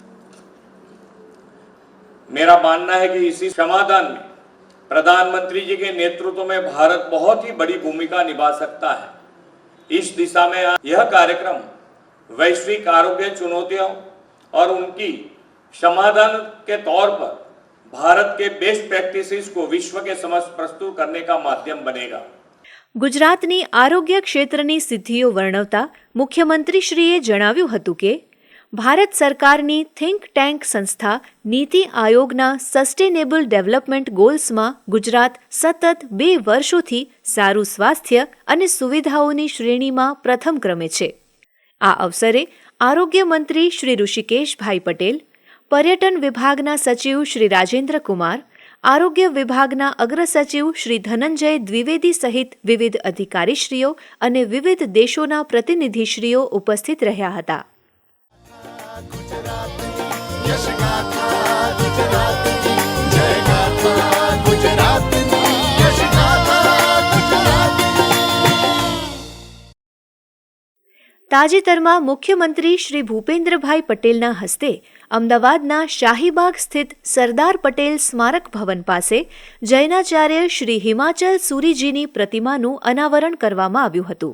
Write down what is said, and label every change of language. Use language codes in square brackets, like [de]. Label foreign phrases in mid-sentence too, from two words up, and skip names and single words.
[hi] मेरा मानना है कि इसी समाधान में प्रधानमंत्री जी के नेतृत्व में भारत बहुत ही बड़ी भूमिका निभा सकता है. इस दिशा में यह कार्यक्रम वैश्विक आरोग्य चुनौतियों और उनकी समाधान के तौर पर भारत के [en] best practices [hi] को विश्व के समक्ष प्रस्तुत करने का माध्यम बनेगा. [gu] ગુજરાતની આરોગ્ય ક્ષેત્રની સિદ્ધિઓ વર્ણવતા મુખ્યમંત્રીશ્રીએ જણાવ્યું હતું કે ભારત સરકારની [en] think tank [gu] સંસ્થા નીતિ આયોગના [en] sustainable development goalsમાં [gu] ગુજરાત સતત 2 વર્ષોથી સારું સ્વાસ્થ્ય અને સુવિધાઓની શ્રેણીમાં પ્રથમ ક્રમે છે. આ અવસરે આરોગ્ય મંત્રી શ્રી ઋષિકેશભાઈ પટેલ, પર્યટન વિભાગના સચિવ શ્રી રાજેન્દ્ર કુમાર, આરોગ્ય વિભાગના અગ્ર સચિવ શ્રી ધનંજય દ્વિવેદી સહિત વિવિધ અધિકારીશ્રીઓ અને વિવિધ દેશોના પ્રતિનિધિશ્રીઓ ઉપસ્થિત રહ્યા હતા. યશ ગાથા ગુજરાતની જય ગાથા ગુજરાતની યશ ગાથા ગુજરાતની. તાજેતરમાં મુખ્યમંત્રી શ્રી ભૂપેન્દ્રભાઈ પટેલના હસ્તે અમદાવાદના શાહીબાગ સ્થિત સરદાર પટેલ સ્મારક ભવન પાસે જૈનાચાર્ય શ્રી હિમાચલ સુરીજીની પ્રતિમાનું અનાવરણ કરવામાં આવ્યું હતું.